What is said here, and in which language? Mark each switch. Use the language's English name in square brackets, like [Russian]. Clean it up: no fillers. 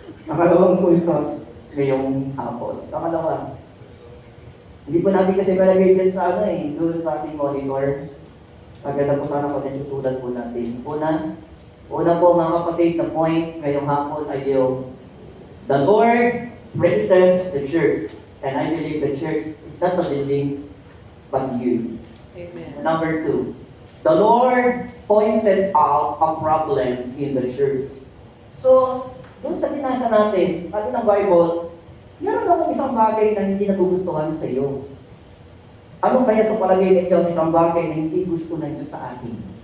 [Filipino] Nakalawang puntos ngayong hapon. Nakalawa. Hindi po natin kasi malagay dyan sa doon sa ating monitor. Maganda po sana kung nasusulat po natin. Una po mga kapatid, na point ngayong hapon ay yung [English] the Lord praises the church. And I believe the church is not a building, but you. Amen. Number 2, the Lord pointed out a problem in the church. [Filipino] So, doon sa binasa natin, sabi ng Bible, meron akong isang bagay na hindi nagugustuhan sa iyo. Ano kaya sa palagay ninyo ang isang bagay na hindi gusto ng Diyos sa atin?